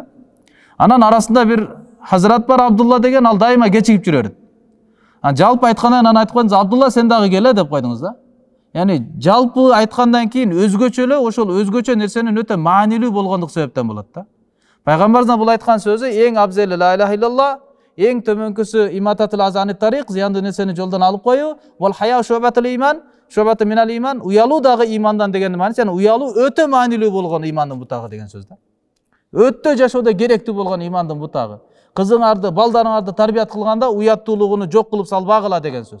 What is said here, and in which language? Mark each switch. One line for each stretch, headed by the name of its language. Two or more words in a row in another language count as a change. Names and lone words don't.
Kyrgyz: Анан арасында бир Hazrat бар Абдулла деген, ал дайыма кечигип жүрөр. Жалпы айткандан анан айтып койдуңуз, Абдулла сен дагы келе деп койдуңуз да. Яни жалпы айткандан кийин өзгөчөлө ошол өзгөчө нерсенин өтө маанилүү болгондук себептен болот да. Пайгамбарыбыздын бул айткан сөзү эң абзели
Arabic: لا إله إلا الله,
Kyrgyz: эң төмөнкүсү
Arabic: إماطة الأذى عن الطريق,
Kyrgyz: зыяндуу нерсени жолдон алып коюу,
Arabic: والحياء شعبة الإيمان شعبة من الإيمان,
Kyrgyz: уялуу дагы имандан деген мааниси, яни уялуу өтө маанилүү болгон имандын бутагы деген сөз да. Өтө жашоодо керектүү болгон имандын бутагы. кызыңарды, балдарыңарды тарбият кылганда уяттуулугуну жок кылып салбагыла деген сөз.